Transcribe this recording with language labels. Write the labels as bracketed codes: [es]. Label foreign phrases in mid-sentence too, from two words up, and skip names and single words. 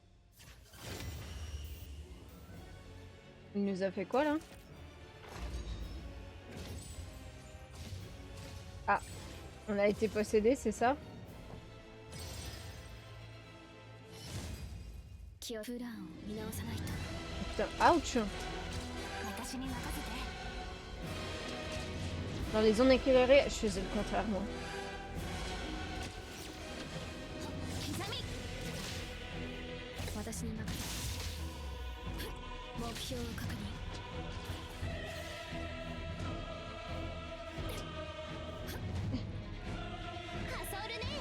[fr] Il nous a fait quoi, là? Ah. On a été possédé, c'est ça? [ja] 気をプランを見直さないと。 [fr] Putain, ouch! [ja] 私に任せて。 [fr] Dans les zones éclairées, je faisais le contraire, moi. [ja] 刻み。私に任せて。目標を確認。 ハソルね。